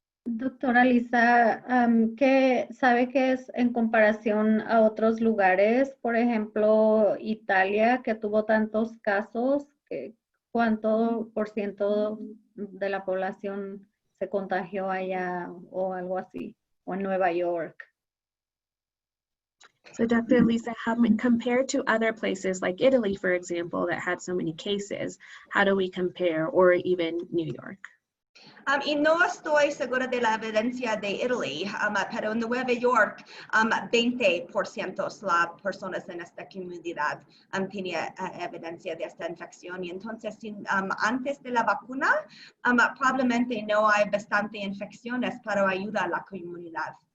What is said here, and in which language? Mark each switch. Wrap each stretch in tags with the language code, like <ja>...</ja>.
<es>Doctora Lisa, ¿sabe qué es en comparación a otros lugares? Por ejemplo, Italia, que tuvo tantos casos, ¿cuánto por ciento de la población se contagió allá o algo así? O en Nueva York.</es> <en>So Dr. Lisa, compared to other places like Italy, for example, that had so many cases, how do we compare, or even New York?</en> <es>Y no estoy segura de la evidencia de Italy, pero en Nueva York, 20% las personas en esta comunidad tenía evidencia de esta infección. Y entonces, antes de la vacuna, probablemente no hay bastante infecciones para ayudar a la comunidad.</es>